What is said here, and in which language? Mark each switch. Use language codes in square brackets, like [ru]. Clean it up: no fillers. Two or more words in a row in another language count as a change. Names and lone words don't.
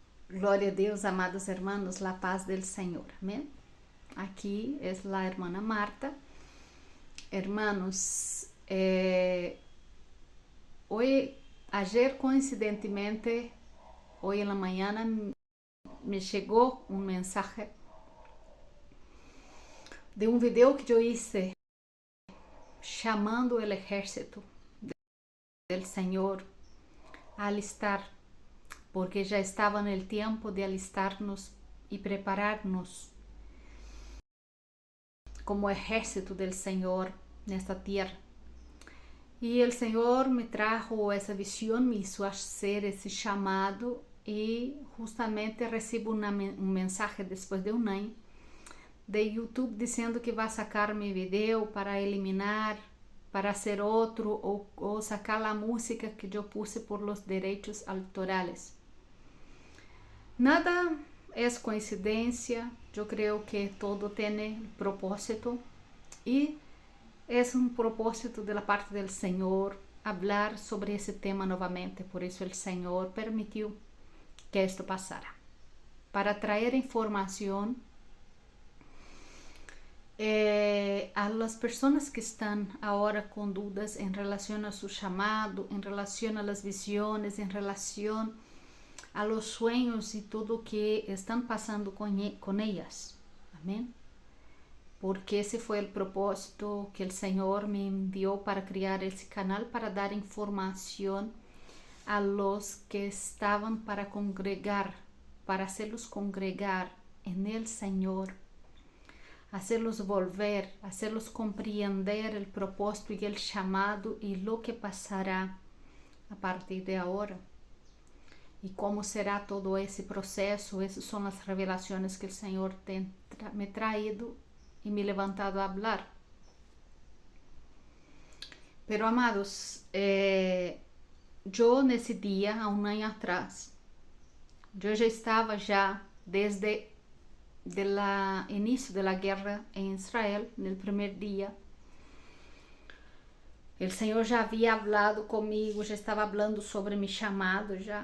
[pt] Glória a Deus, [es] amados hermanos, la paz del Señor. Amén. Aquí es la hermana Marta. Hermanos, ayer coincidentemente, hoy en la mañana, me llegó un mensaje de un video que yo hice chamando el ejército del Señor a alistar, porque ya estaba en el tiempo de alistarnos y prepararnos como ejército del Señor nesta tierra. [pt] E o Senhor me trajo essa visão, [es] me hizo hacer [pt] esse chamado e justamente recebo um mensagem depois de um ano de YouTube dizendo que vai sacar meu vídeo para eliminar, para fazer outro ou sacar a música que eu [es] puse por los [pt] direitos autorais. Nada é coincidência, eu creio que todo tem propósito e é um propósito da parte do Senhor falar sobre esse tema novamente. Por isso o Senhor permitiu que isto passara, para trazer informação a las pessoas que estão agora com dúvidas em relação a seu chamado, em relação a [es] las visiones, [pt] em relação a [es] los sueños [pt] e tudo o que estão passando com elas. Amém? Porque esse foi o propósito que o Senhor me enviou para criar esse canal, para dar informação a los que estavam para congregar, [es] para hacerlos congregar en el Senhor, hacerlos volver, hacerlos compreender el propósito y el chamado y lo que pasará a partir de ahora. [pt] E como será todo esse processo. Essas são as revelações que o Senhor tem me traído e me levantado a hablar. [es] Pero amados, [pt] eu nesse dia, há um ano atrás, eu já estava desde o início da guerra em Israel, no primeiro dia. O Senhor já havia falado comigo, já estava falando sobre meu chamado já.